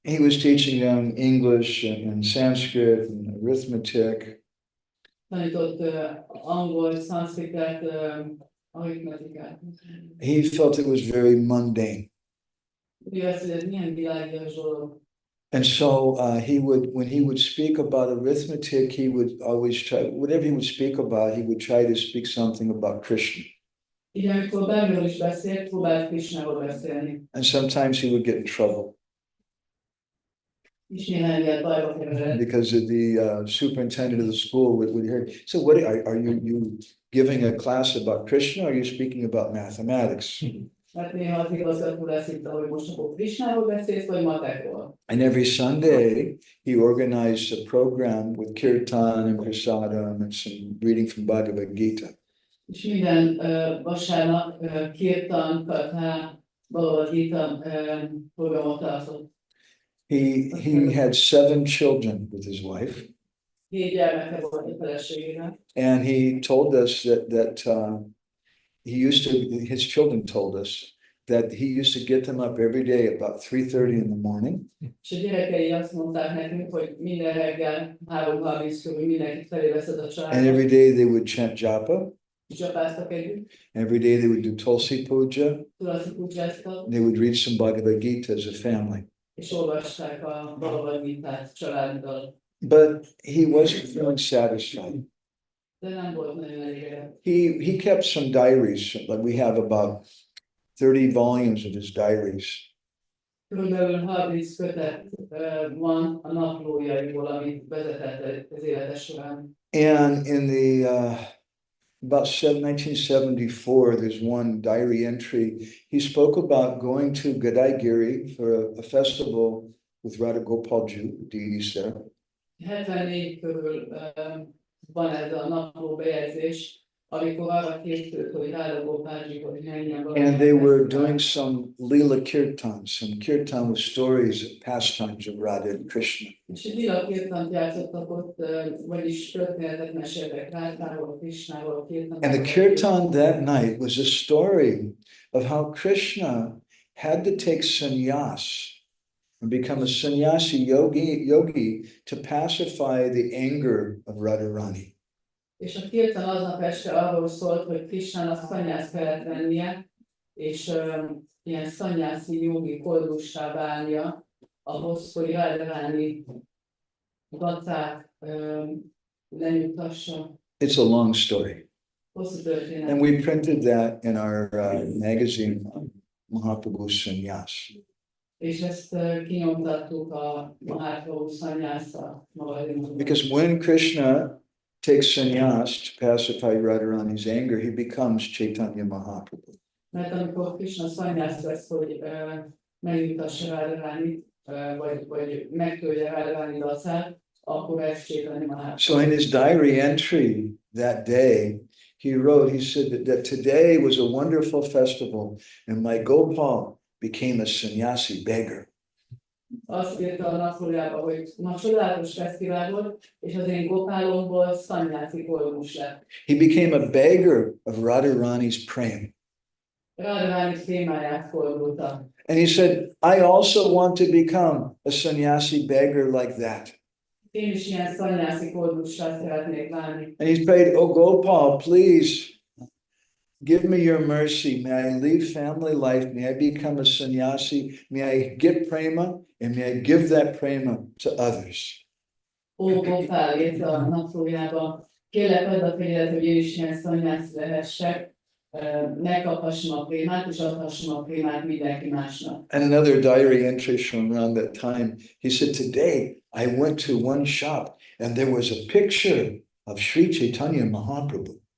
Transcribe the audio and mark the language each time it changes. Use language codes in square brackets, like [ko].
[en] He was teaching them English and Sanskrit and arithmetic. [hu] Tanított angol, szanszkritet, aritmetikát. [en] He felt it was very mundane. [hu] Ugye azt, hogy ez milyen világias dolog. [en] And so when he would speak about arithmetic, he would always try, whatever he would speak about, he would try to speak something about Krishna. [hu] Így amikor bármiről is beszélt, próbált Krisnáról beszélni. [en] And sometimes he would get in trouble [hu] És néhány ilyen bajba keveredett. [en] because the superintendent of the school would hear. So, what are you giving a class about Krishna? Or are you speaking about mathematics? [hu] Mert néha az igazgató lesz itt, hogy most akkor Krisnáról beszélsz, vagy matekról. [en] And every Sunday, he organized a program with kirtan and prasadam and some reading from Bhagavad Gita. [hu] És minden vasárnap kirtan, katha, Bhagavad Gita programot tartott. [en] He had 7 children with his wife. [hu] 7 gyermeke volt a feleségének. [en] And he told us that his children told us that he used to get them up every day about 3:30 in the morning. [hu] És a gyerekei azt mondták nekünk, hogy minden reggel 3:30 körül mindenki felé veszed a [en] And [hu] családot. [en] every day they would chant japa. [hu] És csapáztak együtt, [en] Every day they would do tulsi puja. [hu] tulasi pujáztak, [en] They would read some Bhagavad Gita as a family. [hu] és olvasták a Bhagavad Gitát családdal. [en] But he wasn't feeling satisfied. [hu] De nem volt nagyon elégedett. [en] He kept some diaries. Like we have about 30 volumes of his diaries. [hu] Körülbelül 30 kötet van a naplójaiból, amit vezetett az élete során. [en] And in the about 1974, there's one diary entry. He spoke about going to Gadaigiri for a festival with Radha Gopal deities there. [hu] 74 körül van ez a napló bejegyzés, amikor arra készült, hogy Radha Gopaljihoz menjen. [en] And they were doing some Leela Kirtan, some kirtan with stories, pastimes of Radha and Krishna. [hu] És egy lila kirtant játszottak ott, vagyis történetet meséltek Rádháról, Krisnáról, kirtanról. [en] And the kirtan that night was a story of how Krishna had to take sannyas and become a sannyasi yogi to pacify the anger of Radharani. [hu] És a kirtan aznap este arról szólt, hogy Krisnának szanyász kellett vennie, és ilyen szanyászi jogi koldussá válnia, ahhoz, hogy Radharani dacát lenyugtassa. [en] It's a long story. [hu] Hosszú történet. [en] And we printed that in our magazine, Mahaprabhu Sannyas. [hu] És ezt kinyomtattuk a Mahaprabhu Sannyasa magazinban. [en] Because when Krishna takes sannyas to pacify Radharani's anger, he becomes Chaitanya Mahaprabhu. [hu] Mert amikor Krishna szanyász vesz, hogy megnyugtassa Radharánit, vagy megtölje Radharani dacát, akkor ez Chaitanya Mahaprabhu. [en] So in his diary entry that day, he said that today was a wonderful festival and my Gopal became a sannyasi beggar. [hu] Azt írta a naplójába, hogy ma csodálatos fesztivál volt, és az én Gopálomból szanyászi koldus lett. [en] He became a beggar of Radharani's prema. [hu] Radharani témáját koldulta. [en] And he said, I also want to become a sannyasi beggar like that. [hu] Én is ilyen szanyászi koldussal szeretnék válni. [en] And he prayed, oh Gopal, please give me your mercy. May I leave family life? May I become a sannyasi? May I get prema? And may I give that prema to others? [hu] Ó, Gopál írta a naplójába, kérlek add a fényedet, hogy én is ilyen szanyász lehessek, megkaphassam a prémát, és adhassam a prémát mindenki másnak. [en] And another diary entry from around that time, he said, today I went to one shop and there was a picture of Sri Chaitanya Mahaprabhu.